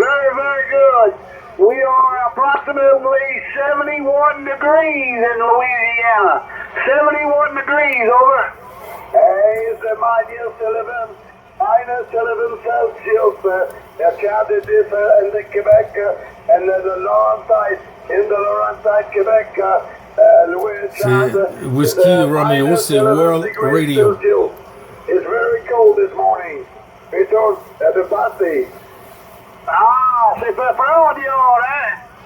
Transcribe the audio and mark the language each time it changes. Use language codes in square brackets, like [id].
[en] Very, very good. We are approximately 71 degrees in Louisiana. 71 degrees, over. Hey, it's minus 11 Celsius. Chad did this in the Quebec and the Laurentide, in the Laurentide, Quebec. [fr] C'est Whiskey Romeo, c'est World Radio. [en] It's very cold this morning. It's at the party. [fr] Ah, c'est peu froid dehors, hein?